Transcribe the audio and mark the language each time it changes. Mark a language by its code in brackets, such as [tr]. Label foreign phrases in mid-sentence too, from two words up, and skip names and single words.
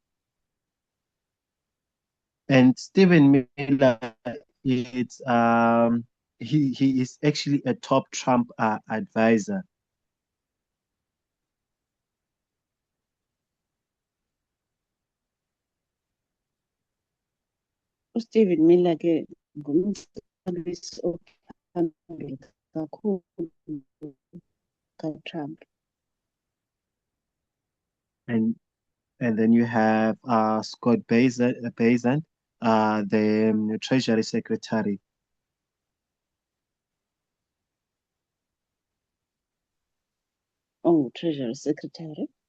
[en] And Stephen Miller, it's he is actually a top Trump advisor. [xh] uStephen Miller ke ngumcebisi ophambili kakhulu kaTrump. [en] And then you have Scott Bessent, the Treasury Secretary. Oh, Treasury Secretary.